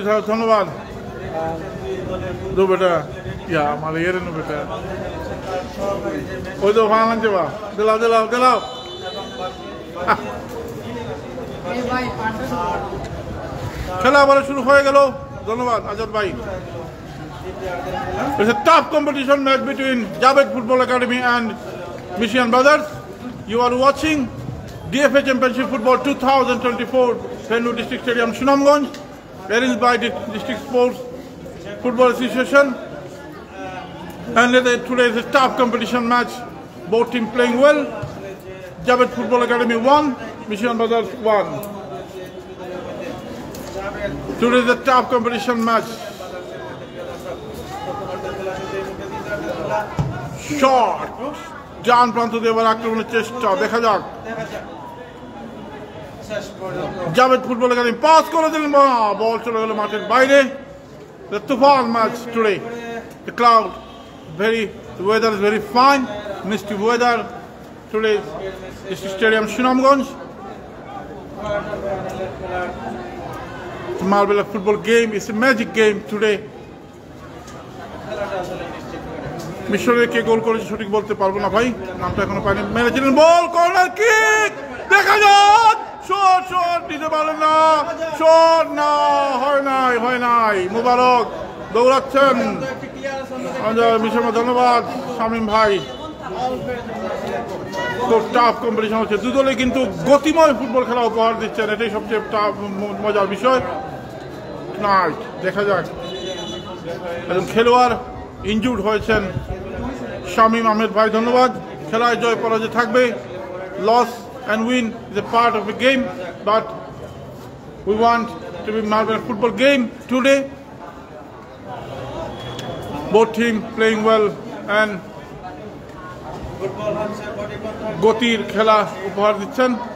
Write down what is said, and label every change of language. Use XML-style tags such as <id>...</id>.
<bn>ধন্যবাদ দো বেটা, ইয়া আমার ইয়ের নো বেটা, ওই তো ভাঙ আনছে বা দিলাও খেলা আবার শুরু হয়ে গেল। ধন্যবাদ আজাদ ভাই।</bn> <en>It's a tough competition match between Javed Football Academy and Mission Brothers. You are watching DFA Championship Football 2024, Fendu District Stadium, Sunamganj, arranged by the District Sports Football Association. And today is a tough competition match. Both teams playing well. Javed Football Academy 1, Mission Brothers 1. Today is a tough competition match.</en> <bn>Shot ডান প্রান্ত দিয়ে এবার আক্রমণের চেষ্টা, দেখা যাক। Javed football academy pass করে দিলেন, বল চলে গেল মাঠের বাইরে।</bn> <en>The Tufan match today. The cloud, the weather is very fine, misty weather today. District Stadium, Sunamganj. Marvelous football game. It's a magic game today.</en> <bn>মিশরের কে গোল করেছে সঠিক বলতে পারবো না ভাই, নামটা এখনো পাইনি। মেরেছিলেন বল, কর্নার কিক, দেখা যাক। শট দিতে পারলেন না, শট না, হয় নাই। মুবারক দৌড়াচ্ছেন। মিশর, ধন্যবাদ শামীম ভাই। খুব টাফ কম্পিটিশন হচ্ছে, দুদলে কিন্তু গতিময় ফুটবল খেলা উপহার দিচ্ছেন, এটাই সবচেয়ে মজার বিষয়। দেখা যাক, একজন খেলোয়াড় ইনজুর্ড হয়েছেন, শামীম আহমেদ ভাই, ধন্যবাদ। খেলায় জয় পরাজয় থাকবে,</bn> <en>Loss and win is a part of the game, but we want to be marvelous football game today. Both teams playing well and</en> <bn>গতির খেলা উপহার দিচ্ছেন।</bn>